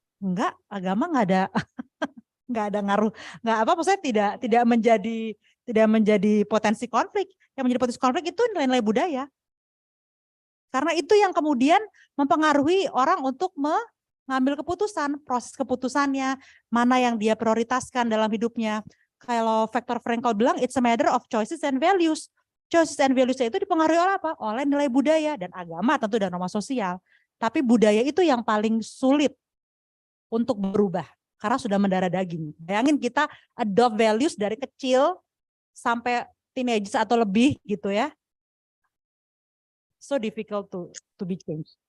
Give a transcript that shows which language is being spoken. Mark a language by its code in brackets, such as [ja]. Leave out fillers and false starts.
[id] Enggak, agama nggak ada ngaruh, nggak apa, maksudnya tidak menjadi potensi konflik. Yang menjadi potensi konflik itu nilai-nilai budaya. Karena itu yang kemudian mempengaruhi orang untuk mengambil keputusan, proses keputusannya, mana yang dia prioritaskan dalam hidupnya. Kalau Viktor Frankl bilang [en] it's a matter of choices and values. Choices and values [id] itu dipengaruhi oleh apa? Oleh nilai budaya dan agama tentu dan norma sosial. Tapi budaya itu yang paling sulit untuk berubah karena sudah mendarah daging. Bayangin kita adopt values dari kecil sampai teenagers atau lebih gitu ya. [en] So difficult to be changed.